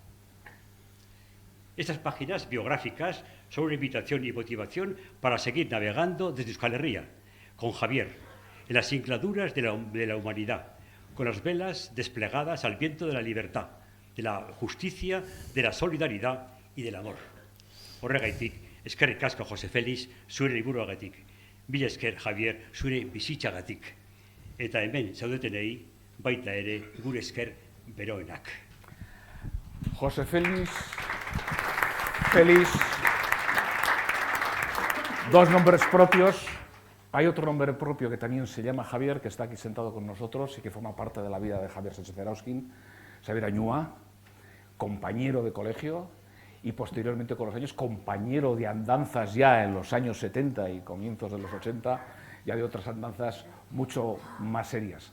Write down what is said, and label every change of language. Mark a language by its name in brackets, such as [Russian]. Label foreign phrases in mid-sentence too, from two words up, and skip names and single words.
[Spanish] Estas páginas biográficas son una invitación y motivación para seguir navegando desde Euskal Herria, con Javier, en las incladuras de la humanidad, con las velas desplegadas al viento de la libertad, de la justicia, de la solidaridad y del amor. [Basque] Horregaitik, eskerrik asko Jose Felix, zure liburuagatik. Mila esker Javier, zure bizitzagatik. Eta hemen zaudetenei, baita ere, gure esker beroenak. [Spanish] José Félix, dos nombres propios. Hay otro nombre propio que también se llama Javier, que está aquí sentado con nosotros y que forma parte de la vida de Javier Sánchez-Erauskin, Xavier Añúa, compañero de colegio y posteriormente con los años compañero de andanzas ya en los años 70 y comienzos de los 80, ya de otras andanzas mucho más serias.